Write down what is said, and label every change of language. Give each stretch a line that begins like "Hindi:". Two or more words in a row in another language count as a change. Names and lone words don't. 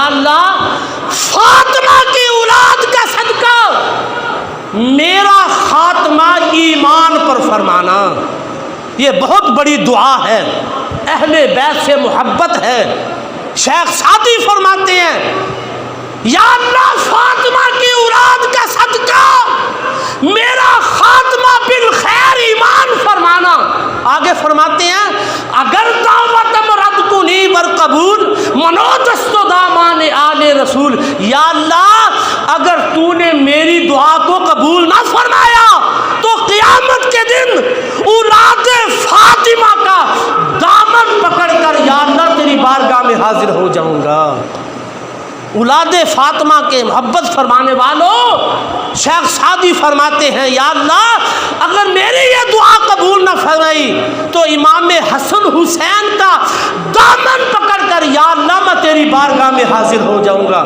Urdu: یا اللہ فاطمہ کی اولاد کا صدقہ ایمان پر فرمانا، یہ بہت بڑی دعا ہے، اہل بیت سے محبت ہے۔ شیخ سعدی فرماتے ہیں یا اللہ فاطمہ کی اولاد کا صدقہ میرا خاتمہ بالخیر ایمان فرمانا۔ آگے فرماتے ہیں
Persian: اگر دعوتم رد کنی بر قبول منوجست دامان آل رسول،
Urdu: یا اللہ اگر تو نے میری دعا کو قبول نہ فرمایا تو قیامت کے دن اولاد فاطمہ کا دامن پکڑ کر یا اللہ تیری بارگاہ میں حاضر ہو جاؤں گا۔ اولاد فاطمہ کے محبت فرمانے والوں، شیخ سعدی فرماتے ہیں یا اللہ اگر میری یہ دعا قبول نہ فرمائی تو امام حسن حسین کا دامن پکڑ کر یا اللہ میں تیری بارگاہ میں حاضر ہو جاؤں گا۔